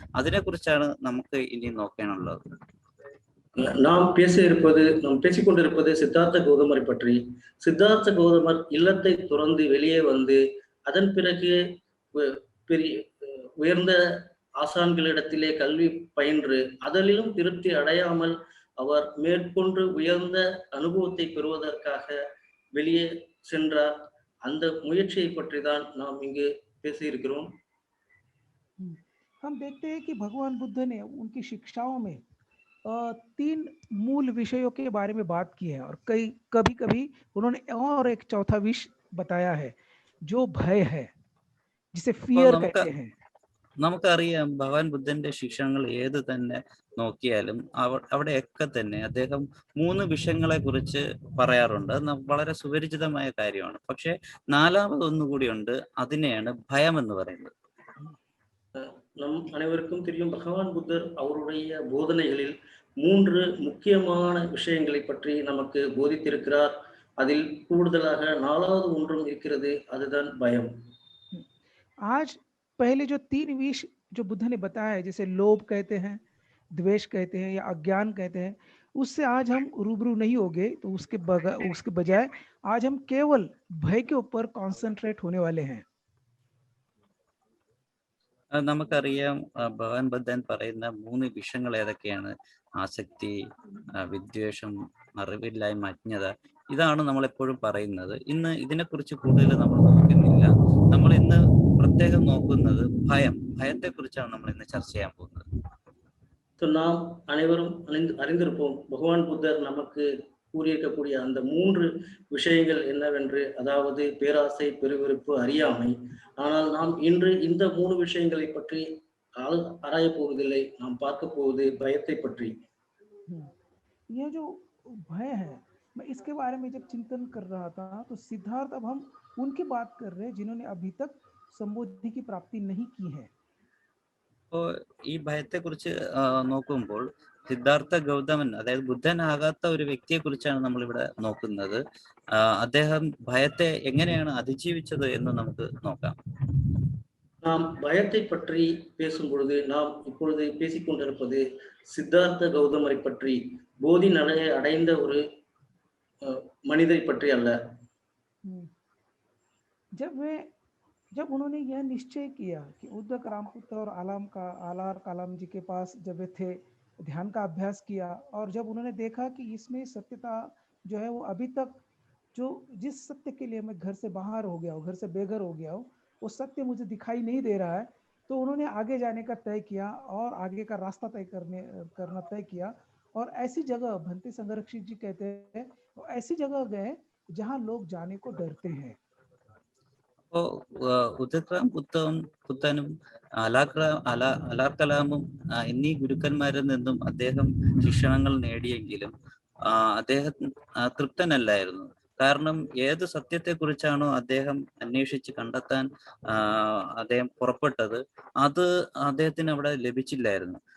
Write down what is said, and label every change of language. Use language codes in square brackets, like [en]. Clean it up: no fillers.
[ml] അതിനെക്കുറിച്ചാണ് നമുക്ക് ഇനി നോക്കാനുള്ളത്. [ta] நாம் பேசிக்கொண்டிருப்பது சித்தார்த்த கௌதமரை பற்றி. சித்தார்த்த கௌதமர் இல்லத்தை துறந்து வெளியே வந்து அதன் பிறகு பெரிய உயர்ந்த ஆசான்களிடத்திலே கல்வி பயின்று அதிலும் திருப்தி அடையாமல் அவர் மேற்கொண்டு உயர்ந்த அனுபவத்தை பெறுவதற்காக வெளியே சென்றார். அந்த முயற்சியை பற்றி தான் நாம் இங்கு பேசியிருக்கிறோம். [hi] हम देखते हैं कि भगवान बुद्ध ने उनकी शिक्षाओं में 3 मूल विषयों के बारे में बात की है और कभी कभी उन्होंने और एक चौथा विषय बताया है जो भय है, जिसे फियर कहते हैं. [ml] നമുക്കറിയാം ഭഗവാൻ ബുദ്ധന്റെ ശിക്ഷണങ്ങൾ ഏത് തന്നെ നോക്കിയാലും അവിടെയൊക്കെ തന്നെ അദ്ദേഹം 3 വിഷയങ്ങളെ കുറിച്ച് പറയാറുണ്ട്. അത് വളരെ സുപരിചിതമായ കാര്യമാണ്. പക്ഷെ 4ാമതൊന്നുകൂടി ഉണ്ട്, അതിനെയാണ് ഭയം എന്ന് പറയുന്നത്. [ta] நம் அனைவருக்கும் தெரியும், பகவான் புத்தர் அவருடைய போதனைகளில் 3 முக்கியமான விஷயங்களை பற்றி நமக்கு போதித்திருக்கிறார். அதில் கூடுதலாக 4வது ஒன்றும் இருக்கிறது, அதுதான் பயம். [hi] आज पहले जो 3 विषय जो बुद्ध ने बताया है, जैसे लोभ कहते हैं, द्वेष कहते हैं या अज्ञान कहते हैं, उससे आज हम रूबरू नहीं होंगे. तो उसके बजाय आज हम केवल भय के ऊपर कॉन्सेंट्रेट होने वाले हैं. [ml] നമുക്കറിയാം ഭഗവാൻ ബുദ്ധൻ പറയുന്ന 3 വിഷയങ്ങൾ ഏതൊക്കെയാണ്? ആസക്തി, വിദ്വേഷം, അറിവില്ലായ്മ, അജ്ഞത. ഇതാണ് നമ്മളെപ്പോഴും പറയുന്നത്. ഇന്ന് ഇതിനെക്കുറിച്ച് കൂടുതൽ നമ്മൾ നോക്കുന്നില്ല. നമ്മൾ ഇന്ന് പ്രത്യേകം നോക്കുന്നത് ഭയത്തെ കുറിച്ചാണ് നമ്മൾ ഇന്ന് ചർച്ച ചെയ്യാൻ പോകുന്നത്. [ta] நாம் அனைவரும் அறிந்திருப்போம், பகவான் புத்தர் நமக்கு கூறியிருக்கக்கூடிய அந்த 3 விஷயங்கள் என்னவென்று. அதாவது பேராசை, பெருவிருப்பு, அறியாமை. ஆனால் நாம் இன்று இந்த 3 விஷயங்களை பற்றி ஆராய போவதில்லை. நாம் பார்க்க போவது பயத்தை பற்றி. [hi] ये जो भय है, मैं इसके बारे में जब चिंतन कर रहा था तो सिद्धार्थ, अब हम उनकी बात कर रहे हैं जिन्होंने अभी तक संबोधि की प्राप्ति नहीं की है. [ml] അപ്പോൾ ഈ ഭയത്തെ കുറിച്ച് നോക്കുമ്പോൾ സിദ്ധാർത്ഥ ഗൗതമൻ, അതായത് ബുദ്ധനാകാത്ത ഒരു വ്യക്തിയെ കുറിച്ചാണ് നമ്മൾ ഇവിടെ നോക്കുന്നത്. അദ്ദേഹം ഭയത്തെ എങ്ങനെയാണ് അതിജീവിച്ചത് എന്ന് നമുക്ക് നോക്കാം. [ta] நாம் பயத்தை பற்றி பேசும் பொழுது நாம் இப்பொழுது பேசிக்கொண்டிருப்பது சித்தார்த்த கௌதமரை பற்றி, போதி நிலையை அடைந்த ஒரு மனிதரை பற்றி அல்ல. [hi] जब उन्होंने यह निश्चय किया कि उद्धक रामपुत्र और आलार कालाम जी के पास जब वे थे, ध्यान का अभ्यास किया और जब उन्होंने देखा कि इसमें सत्यता जो है वो अभी तक जो जिस सत्य के लिए मैं घर से बाहर हो गया हूँ, घर से बेघर हो गया हूँ, वो सत्य मुझे दिखाई नहीं दे रहा है, तो उन्होंने आगे जाने का तय किया और आगे का रास्ता करना तय किया. और ऐसी जगह भंते संरक्षित जी कहते हैं, ऐसी जगह गए जहाँ लोग जाने को डरते हैं. [ml] അപ്പോൾ ഉദക്രാം പുത്തനും അലാർ കലാമും എന്നീ ഗുരുക്കന്മാരിൽ നിന്നും അദ്ദേഹം ശിക്ഷണങ്ങൾ നേടിയെങ്കിലും അദ്ദേഹം തൃപ്തനല്ലായിരുന്നു. കാരണം ഏത് സത്യത്തെക്കുറിച്ചാണോ അദ്ദേഹം അന്വേഷിച്ച് കണ്ടെത്താൻ അദ്ദേഹം പുറപ്പെട്ടത്, അത് അദ്ദേഹത്തിന് അവിടെ ലഭിച്ചില്ലായിരുന്നു.